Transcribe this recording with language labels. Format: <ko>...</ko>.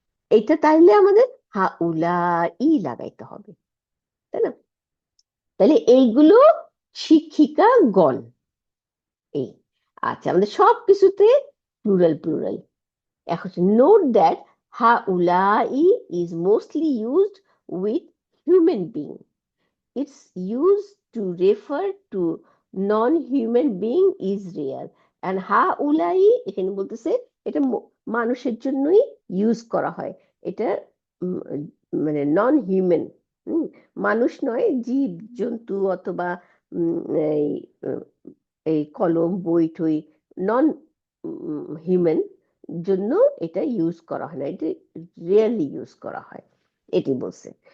<bn>এইটা তাইলে আমাদের হাউলাই লাগাইতে হবে, তাই না? তাহলে এইগুলো শিক্ষিকাগণ, এই, আচ্ছা, আমাদের সব কিছুতে প্লুরাল প্লুরাল। এখন</bn> <en>Note that হাউলাই is mostly used with human being. Its use to refer to non-human being is rare. And</en> <bn>হাউলাই এখানে বলতেছে এটা মানুষের জন্যই ইউজ করা হয়। এটা উম, মানে নন হিউম্যান, মানুষ নয়, জীব জন্তু, অথবা উম, এই উম, এই কলম বই টই, নন হিউম্যান জন্য এটা ইউজ করা হয় না, এটা রিয়েলি ইউজ করা হয়, এটি বলছে।</bn>